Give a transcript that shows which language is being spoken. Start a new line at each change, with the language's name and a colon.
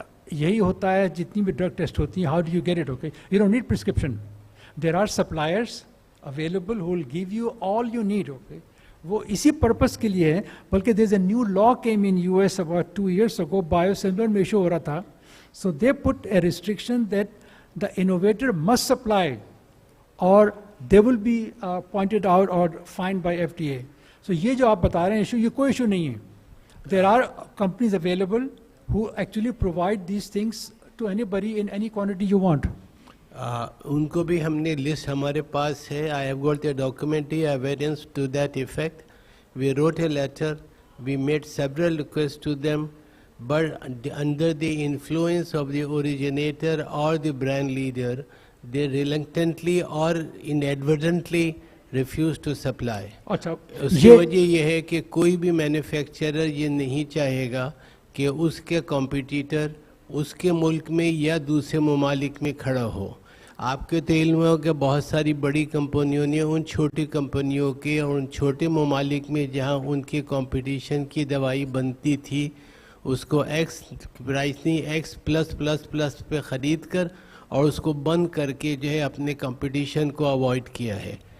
Urdu: یہی ہوتا ہے جتنی بھی ڈرگ ٹیسٹ ہوتی ہیں,
English: How do you get it, okay, you don't need prescription, there are suppliers available who will give you all you need, okay.
Urdu: وہ اسی پرپس کے لیے ہے. بلکہ
English: there is a new law came in US about 2 years ago,
Urdu: بایوسیملر میں issue ہو رہا تھا.
English: So they put a restriction that the innovator must supply or they will be pointed out or fined by FDA.
Urdu: So یہ جو آپ بتا رہے ہیں ایشو, یہ کوئی ایشو نہیں ہے.
English: There are companies available who actually provide these things to anybody in any quantity you want.
Urdu: ان کو بھی ہم نے لسٹ ہمارے پاس ہے.
English: I have got a documentary evidence to that effect. We wrote a letter, we made several requests to them, but under the influence of the originator or the brand leader, they reluctantly or inadvertently refuse to supply.
Urdu: اس کی وجہ یہ ہے کہ کوئی بھی manufacturer یہ نہیں چاہے گا کہ اس کے کمپیٹیٹر اس کے ملک میں یا دوسرے ممالک میں کھڑا ہو. آپ کے تو علم ہو کہ بہت ساری بڑی کمپنیوں نے ان چھوٹی کمپنیوں کے اور ان چھوٹے ممالک میں جہاں ان کی کمپٹیشن کی دوائی بنتی تھی اس کو ایکس پرائس نہیں ایکس پلس پلس پلس پہ خرید کر اور اس کو بند کر کے جو ہے اپنے کمپٹیشن کو اوائڈ کیا ہے.